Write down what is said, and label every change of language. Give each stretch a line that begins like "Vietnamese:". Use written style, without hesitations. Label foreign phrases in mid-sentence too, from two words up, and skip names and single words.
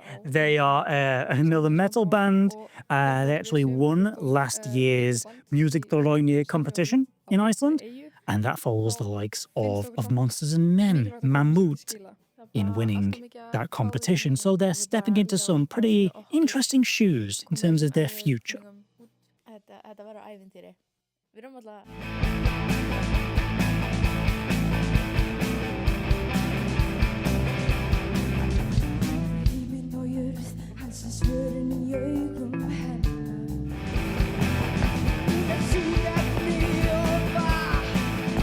English: They are another metal band. They actually won last year's Music Thoronia competition in Iceland. And that follows the likes of Monsters and Men, Mammoth, in winning that competition. So they're stepping into some pretty interesting shoes in terms of their future.
Icelandic: Við erum alltaf Himinn og jörð, hans er svörin í augum hennar. Hún er súrefni og vatn.